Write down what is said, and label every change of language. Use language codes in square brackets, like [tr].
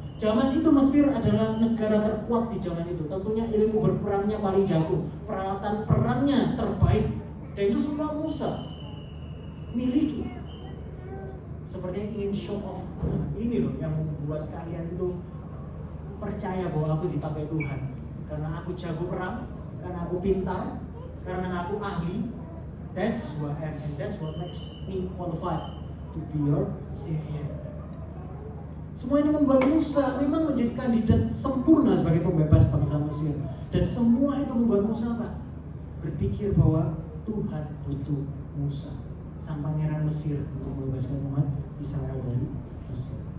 [id] Zaman itu Mesir adalah negara terkuat di zaman itu. Tentunya ilmu berperangnya paling jago, peralatan perangnya terbaik, dan itu semua Musa miliki. Sepertinya ingin show off. Ini loh yang membuat kalian tuh percaya bahwa aku dipakai Tuhan, karena aku jago perang, karena aku pintar, karena aku ahli. [en] That's what I am, and that's what makes me qualified to be your savior. [id] Semua ini membuat Musa memang menjadi kandidat sempurna sebagai pembebas bangsa Mesir. Dan semua itu membuat Musa apa? Berpikir bahwa Tuhan butuh Musa, sang pangeran Mesir, untuk membebaskan umat Israel dari Mesir.